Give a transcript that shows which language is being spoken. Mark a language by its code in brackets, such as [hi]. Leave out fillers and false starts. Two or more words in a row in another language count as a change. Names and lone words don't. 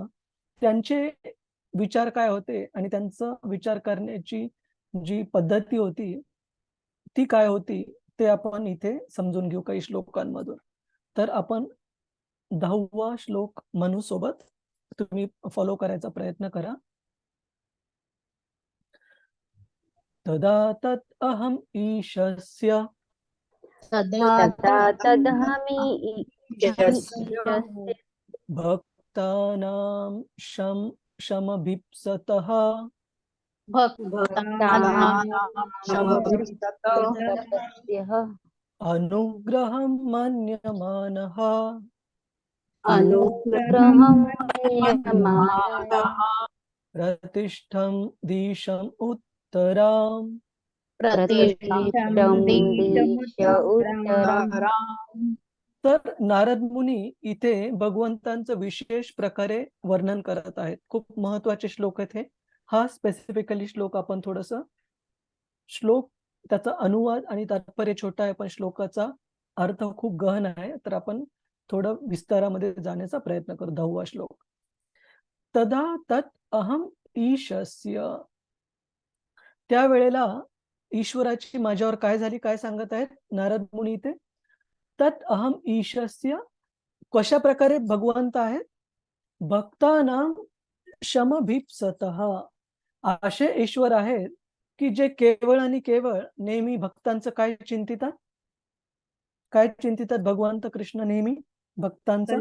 [mr] त्यांचे विचार काय होते आणि त्यांचं विचार करण्याची जी पद्धती होती ती काय होती, ते आपण इथे समजून घेऊ काही श्लोकांमधून. तर आपण 10वा श्लोक मनू सोबत तुम्ही फॉलो करायचा प्रयत्न करा. [sa] तदा तत् अहम ईशस्य तदा तदहमि ईशस्य भक्तानां शमभीप्सतः भक्तानां अनुग्रहं मन्यमानः अनुग्रहं मन्यमानः प्रतिष्ठं दिशम् उत्तराम्. प्रतिष्ठितं दिश उत्तरम्. [mr] तर नारद मुनी इथे भगवंतांचं विशेष प्रकारे वर्णन करत आहेत. खूप महत्वाचे श्लोक आहेत हे. हा स्पेसिफिकली श्लोक आपण श्लोक त्याचा अनुवाद आणि तात्पर्य छोटा आहे, पण श्लोकाचा अर्थ खूप गहन आहे. तर आपण थोडं विस्तारामध्ये जाण्याचा प्रयत्न करू. 10वा श्लोक. [sa] तदा तत् अहम ईशस्य. [mr] त्यावेळेला ईश्वराची माझ्यावर काय झाली, काय सांगत आहेत नारद मुनी इथे? [sa] तत् अहम ईशस्य. [mr] कशा प्रकारे भगवंत आहेत? [sa] भक्तानां शमभीप्सतः. [mr] असे ईश्वर आहेत की जे केवळ आणि केवळ नेहमी भक्तांचं काय चिंतितात? काय चिंतितात भगवंत कृष्ण? नेहमी भक्तांचं